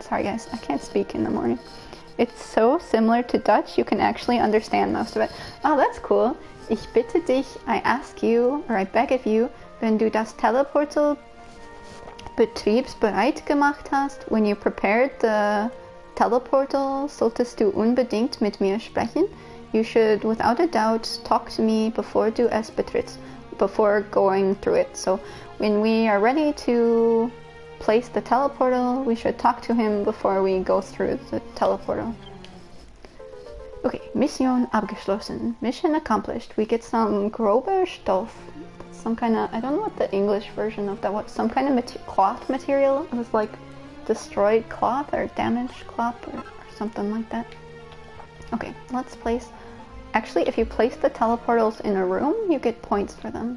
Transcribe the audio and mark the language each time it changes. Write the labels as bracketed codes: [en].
[en] Sorry guys, I can't speak in the morning. It's so similar to Dutch, you can actually understand most of it. Oh, that's cool. [de] Ich bitte dich, [en] I ask you, or I beg of you, [de] wenn du das Teleportal betriebsbereit gemacht hast, [en] when you prepared the teleportal, [de] solltest du unbedingt mit mir sprechen. [en] You should, without a doubt, talk to me before [de] du es betrittst, [en] before going through it. So when we are ready to place the teleportal, we should talk to him before we go through the teleportal. [de] Okay, Mission abgeschlossen. [en] Mission accomplished. We get some grober Stoff. Some kind of, I don't know what the English version of that was. Some kind of cloth material. It was like destroyed cloth or damaged cloth or something like that. Okay, let's place. Actually, if you place the teleportals in a room, you get points for them.